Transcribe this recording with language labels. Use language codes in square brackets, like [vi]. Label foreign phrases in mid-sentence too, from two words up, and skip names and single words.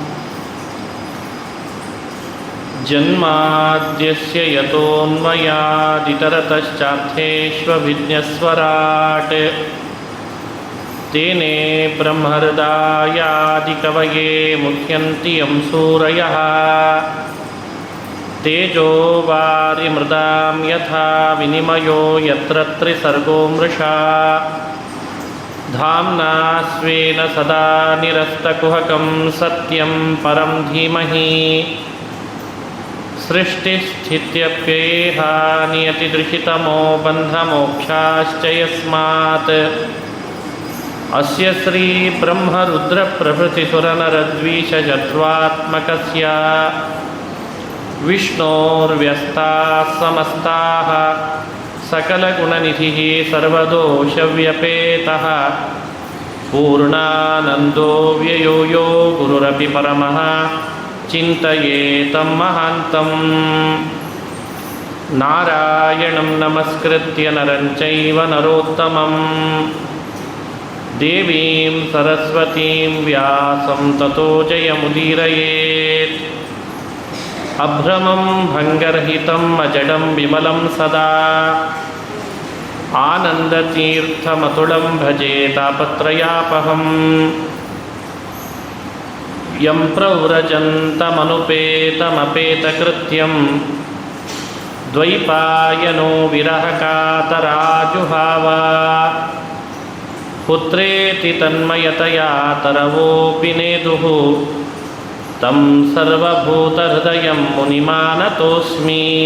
[sa] ಜನ್ಮಾದ್ಯಸ್ಯ ಯತೋನ್ಮಯಾದಿತರತಶ್ಚಾರ್ಥೇಷ್ವಭಿಜ್ಞಸ್ವರಾಟ್ ತೇನೇ ಬ್ರಹ್ಮಹೃದಾಯಾದಿಕವಯೇ ಮುಹ್ಯಂತಿ ಯಂ ಸೂರಯಃ ತೇಜೋ ವಾರಿಮೃದಾಂ ಯಥಾ ವಿನಿಮಯೋ ಯತ್ರ ತ್ರಿಸರ್ಗೋ ಮೃಷಾ ಧಾಮ್ನಾ ಸ್ವೇನ ಸದಾ ನಿರಸ್ತಕುಹಕಂ ಸತ್ಯಂ ಪರಂ ಧೀಮಹಿ ಸೃಷ್ಟಿಸ್ಥಿತ್ಯಪ್ಯಯೇಹ ನಿಯತಿದೃಶಿತಮೋ ಬಂಧಮೋಕ್ಷಾಶ್ಚ ಯಸ್ಮಾತ್ ಅಸ್ಯ ಶ್ರೀ ಬ್ರಹ್ಮರುದ್ರಪ್ರಭೃತಿಸುರನರದ್ವೀಷಜತ್ವಾತ್ಮಕಸ್ಯ ವಿಷ್ಣೋರ್ವ್ಯಸ್ತಾಃ ಸಮಸ್ತಾಃ ಸಕಲಗುಣನಿಧಿಃ ಸರ್ವದೋಷವ್ಯಪೇತಃ ಪೂರ್ಣಾನಂದೋ ವ್ಯಯೋ ಯೋ ಗುರುರಪಿ ಪರಮಃ ಚಿಂತಯೇತಂ ಮಹಾಂತಂ. ನಾರಾಯಣಂ ನಮಸ್ಕೃತ್ಯ ನರಂ ಚೈವ ನರೋತ್ತಮಂ ದೇವೀಂ ಸರಸ್ವತೀಂ ವ್ಯಾಸಂ ತತೋ ಜಯಮುದೀರಯೇತ್. ಅಭ್ರಮಂ ಭಂಗರಹಿತಂ ಅಜಡಂ ವಿಮಲಂ ಸದಾ ಆನಂದತೀರ್ಥಮತುಳಂ ಭಜೆ ತಾಪತ್ರಯಾಪಹಂ. ಯಂ ಪ್ರವ್ರಜಂತಮನುಪೇತಮಪೇತಕೃತ್ಯಂ ದ್ವೈಪಾಯನೋ ವಿರಹಕಾತರಾಜುಹಾವ ಪುತ್ರೇತಿ ತನ್ಮಯತಯಾ ತರವೋಪಿ ನೇದುಃ ತಂ ಸರ್ವಭೂತಹೃದಯಂ ಮುನಿಮಾನತೋಸ್ಮಿ.